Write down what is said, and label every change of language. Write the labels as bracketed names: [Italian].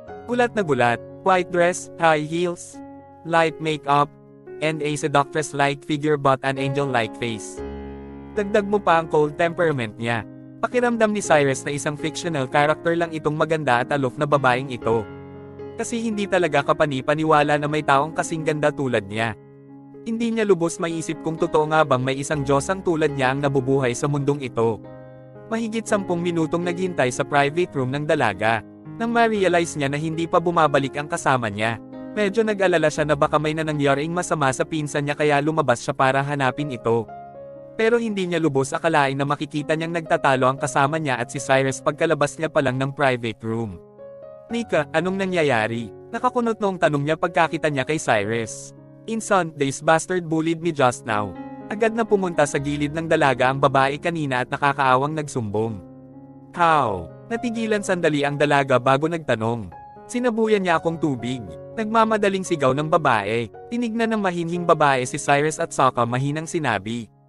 [Filipino] Gulat na gulat, [English] white dress, high heels, light makeup, and a seductress-like figure but an angel-like face. [Filipino] Dagdag mo pa ang cold temperament niya. Pakiramdam ni Cyrus na isang fictional character lang itong maganda at aloof na babaeng ito. Kasi hindi talaga kapani-paniwala na may taong kasing ganda tulad niya. Hindi niya lubos maiisip kung totoo nga bang may isang Diyosang tulad niya ang nabubuhay sa mundong ito. Mahigit 10 minutong naghintay sa private room ng dalaga. Nang ma-realize niya na hindi pa bumabalik ang kasama niya, medyo nag-alala siya na baka may nangyaring masama sa pinsan niya kaya lumabas siya para hanapin ito. Pero hindi niya lubos akalain na makikita niyang nagtatalo ang kasama niya at si Cyrus pagkalabas niya pa lang ng private room. Nika, anong nangyayari? Nakakunot noong tanong niya pagkakita niya kay Cyrus. [English] Inson, this bastard bullied me just now. [Filipino] Agad na pumunta sa gilid ng dalaga ang babae kanina at nakakaawang nagsumbong. [English] How? [Filipino] Natigilan sandali ang dalaga bago nagtanong. Sinabuyan niya akong tubig. Nagmamadaling sigaw ng babae. Tinignan ng mahinhing babae si Cyrus at saka mahinang sinabi.